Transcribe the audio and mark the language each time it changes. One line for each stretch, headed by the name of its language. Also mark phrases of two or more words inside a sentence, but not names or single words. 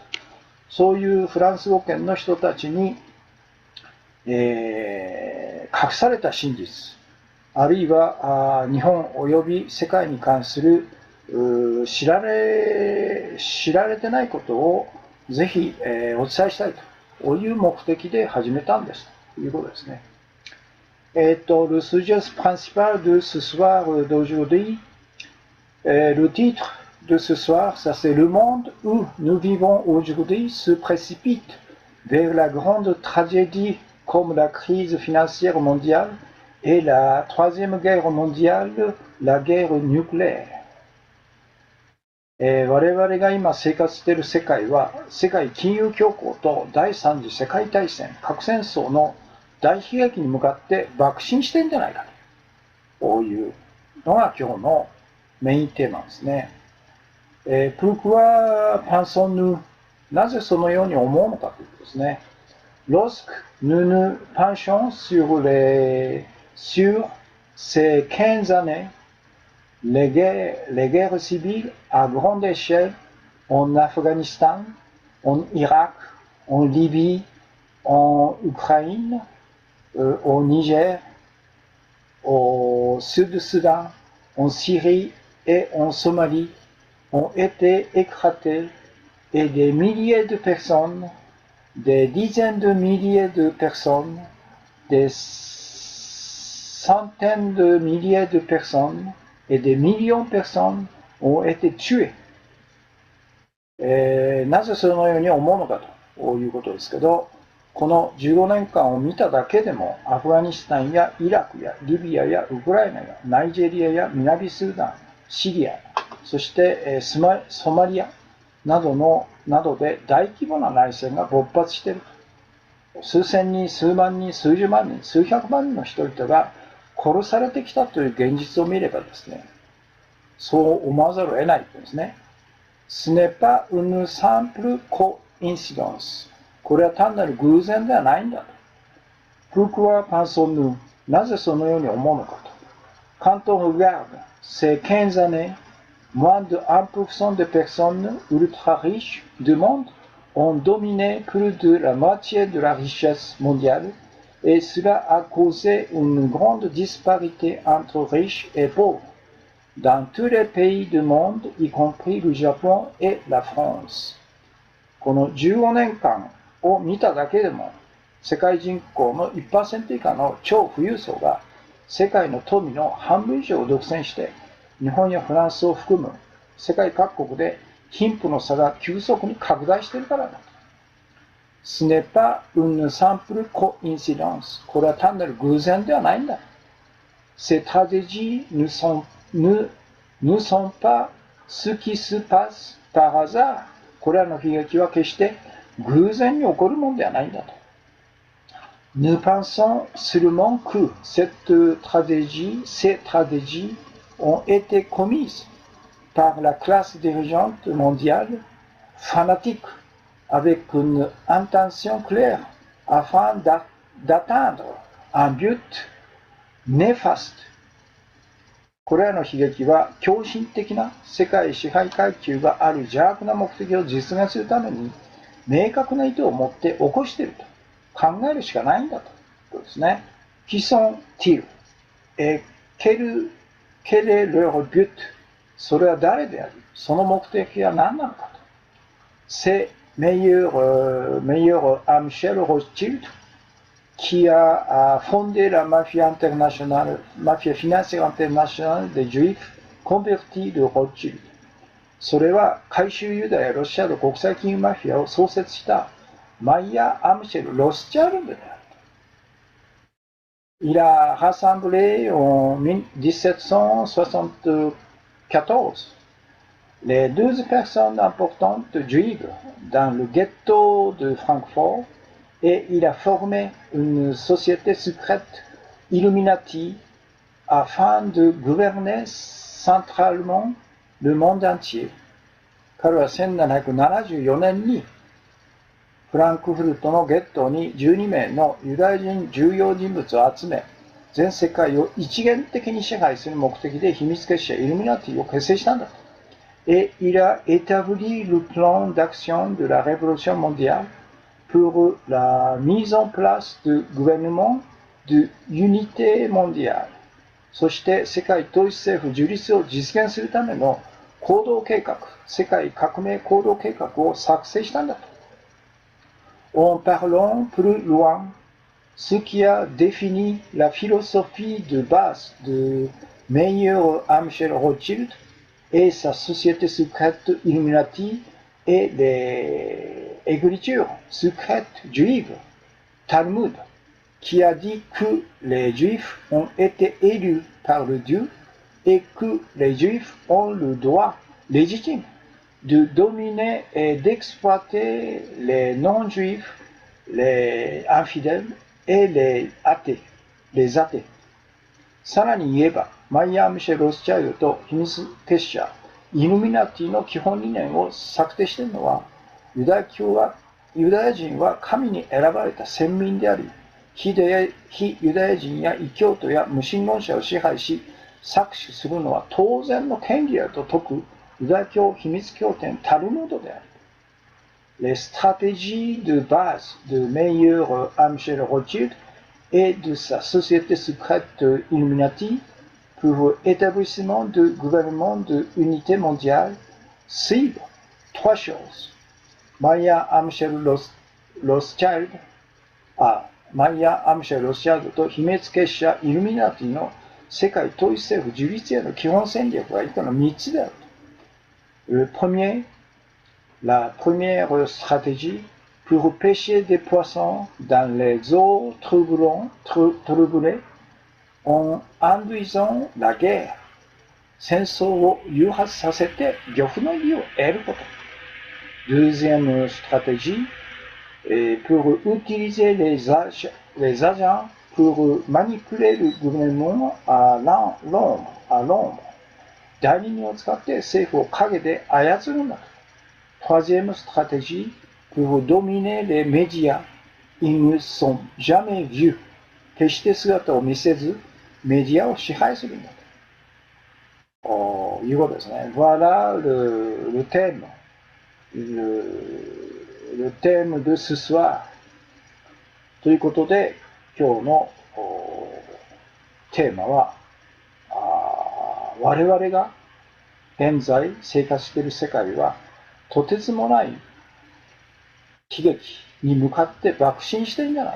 Japanese: そういうフランス語圏の人たちに、隠された真実、あるいは日本及び世界に関する知られてないことをぜひ、お伝えしたいという目的で始めたんですということですね。
French: Le sujet principal de ce soir d'aujourd'hui, le titre de ce soir, ça c'est le monde où nous vivons aujourd'hui se précipite vers la grande tragédie comme la crise financière mondiale et la troisième guerre mondiale, la guerre nucléaire.
Japanese: 我々が今生活している世界は世界金融恐慌と第三次世界大戦、核戦争の大悲劇に向かって爆心してんじゃないかというのが今日のメインテーマですね。
French: Pourquoi pensons-nous?
Japanese: なぜそのように思うのかということですね。
French: Lorsque nous nous penchons sur ces 15 années, les guerres civiles à grande échelle en Afghanistan, en Irak, en Libye, en Ukraine, au Niger, au Sud-Soudan, en Syrie et en Somalie ont été éclatées et des milliers de personnes, des dizaines de milliers de personnes, des centaines de milliers de personnes et des millions de personnes ont été tuées。
Japanese: なぜそのように思うのかということですけど、この15年間を見ただけでも、アフガニスタンやイラクやリビアやウクライナやナイジェリアや南スーダン、シリア、そしてソマリアなどで大規模な内戦が勃発している。数千人、数万人、数十万人、数百万人の人々が殺されてきたという現実を見ればですね、そう思わざるを得ないとですね。
French: Ce n'est pas une simple coïncidence。
Japanese: これは単なる偶然ではないんだと。
French: Pourquoi pensons-nous？
Japanese: なぜそのように思うのかと。
French: Quand on regarde ces 15 années, moins de 1% de personnes ultra riches du monde ont dominé plus de la moitié de la richesse mondiale et cela a causé une grande disparité entre riches et pauvres dans tous les pays du monde, y compris le Japon et la France。
Japanese: この15年間を見ただけでも、世界人口の 1% 以下の超富裕層が世界の富の半分以上を独占して、日本やフランスを含む世界各国で貧富の差が急速に拡大しているからだ。
French: Ce n'est pas une simple coïncidence。
Japanese: これは単なる偶然ではないんだ。
French: Ces tragédies ne sont pas ce qui se passe par hasard。
Japanese: これらの悲劇は決して偶然に起こるものではないんだと。
French: Nous pensons seulement que ces tragédies ont été commises par la classe dirigeante mondiale fanatique avec une intention claire afin d'atteindre un but néfaste。
Japanese: これらの悲劇は狂信的な世界支配階級がある邪悪な目的を実現するために明確な意図を持って起こしていると考えるしかないんだということですね。
French: Qui sont-ils? Et quel est leur but?
Japanese: それは誰であり、その目的は何なのかと。
French: C'est meilleur Michel Rothschild qui a fondé la mafia financière internationale des Juifs convertis de Rothschild。
Japanese: それは回収ユダヤロシアの国際金融マフィアを創設したマイヤー・アムシェル・ロスチャルドである。
French: Il a rassemblé en 1774 les 12 personnes importantes juives dans le ghetto de Francfort et il a formé une société secrète Illuminati afin de gouverner centralement le monde entier。
Japanese: 彼は1774年にフランクフルトのゲットに12名のユダヤ人重要人物を集め、全世界を一元的に支配する目的で秘密結社イルミナティを結成したんだと。
French: Et il a établi le plan d'action de la révolution mondiale pour la mise en place du gouvernement de l'unité mondiale。
Japanese: そして世界統一政府樹立を実現するための行動計画、世界革命行動計画を作成したんだと。
French: En parlant plus loin, ce qui a défini la philosophie de base de Meyer Amschel Rothschild et sa société secrète Illuminati et l'écriture secrète juive, Talmud, qui a dit que les Juifs ont été élus par le Dieu et que les Juifs ont le droit légitime de dominer et d'exploiter les non-juifs, les infidèles et les athées。
Japanese: さらに言えば、マイヤー・ミシェル・ロスチャイルドと秘密結社イルミナティの基本理念を策定しているのは、ユダヤ人は神に選ばれた先民であり、非ユダヤ人や異教徒や無神論者を支配し、搾取するのは当然の権利だと説くユダヤ教秘密経典タルムードである。
French: Les stratégies de base de Meyer Amschel Rothschild et de sa société secrète Illuminati pour l'établissement du gouvernement de l'unité mondiale ciblent trois choses.
Japanese: Meyer Amschel ロスチャイルド、マイヤー・アムシェ・ロスチャイルドと秘密結社イルミナティの世界統一政府樹立への基本戦略が以下の3つであると。
French: La première stratégie pour pêcher des poissons dans les eaux troublées en induisant la guerre,
Japanese: 戦争を誘発させて漁夫の利を得ること。
French: Deuxième stratégie, pour utiliser les agents pour manipuler le gouvernement à l'ombre.
Japanese: 代理人を使って政府を陰で操るんだと。
French: Troisième stratégie, pour dominer les médias, ils ne sont jamais vus.
Japanese: 決して姿を見せず、メディアを支配するんだということですね。
French: Voilà le thème. Le thème de ce soir.
Japanese: ということで、今日のテーマは、我々が現在生活している世界は、とてつもない悲劇に向かって爆心しているんじゃないか。